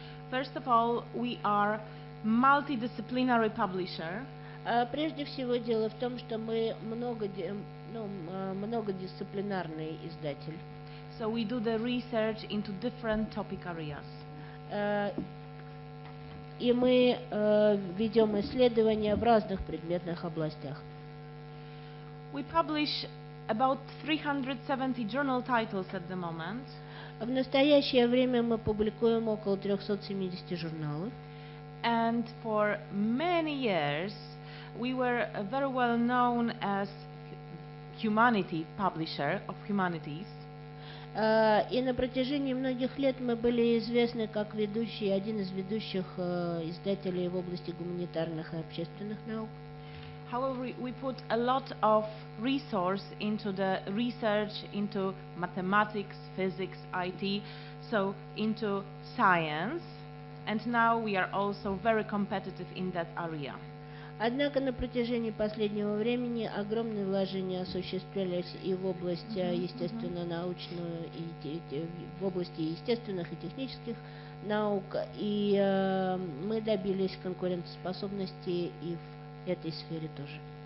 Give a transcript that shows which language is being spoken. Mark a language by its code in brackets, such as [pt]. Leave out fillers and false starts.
[en] First of all, we are multidisciplinary publisher. [ru] Прежде всего, дело в том, что мы многодисциплинарный издатель. [en] So we do the research into different topic areas. [ru] И мы ведем исследования в разных предметных областях. [en] We publish about 370 journal titles at the moment. [ru] В настоящее время мы публикуем около 370 журналов. [en] And for many years, we were very well known as humanity publisher of humanities. [ru] И на протяжении многих лет мы были известны как один из ведущих издателей в области гуманитарных и общественных наук. [en] However, we put a lot of resource into the research into mathematics, physics, IT, so into science, and now we are also very competitive in that area. [ru] Однако на протяжении последнего времени огромные вложения осуществлялись и в области естественно-научную, и в области естественных и технических наук, и мы добились конкурентоспособности и в этой сфере тоже.